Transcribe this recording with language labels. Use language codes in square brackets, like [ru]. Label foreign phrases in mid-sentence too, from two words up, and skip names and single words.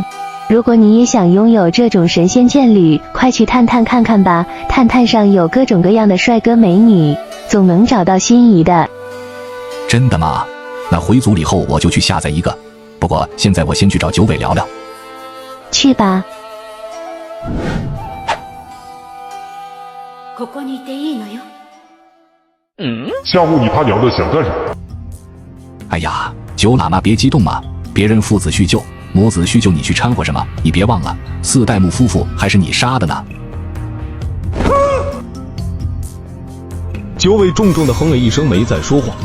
[zh] 如果你也想拥有这种神仙眷侣，快去探探看看吧，探探上有各种各样的帅哥美女，总能找到心仪的。真的吗？那回组里后我就去下载一个。不过现在我先去找九尾聊聊。去吧。 [ja] ここにいていいのよ。 [zh] 夏目你他娘的想干什么？哎呀，九喇嘛别激动嘛，别人父子叙旧，母子叙旧，你去掺和什么？你别忘了，四代目夫妇还是你杀的呢。九尾重重的哼了一声，没再说话。